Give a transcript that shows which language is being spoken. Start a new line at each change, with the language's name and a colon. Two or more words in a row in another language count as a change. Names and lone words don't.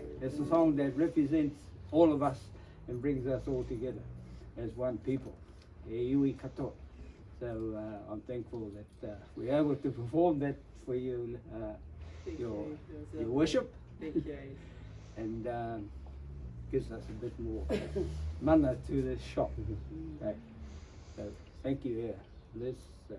English: it's a song that represents all of us and brings us all together as one people.
Māori: E iwi katoa.
English: So I'm thankful that we're able to perform that for you, your worship. Thank you. And gives us a bit more mana to the shop. Okay. So thank you, Liz. So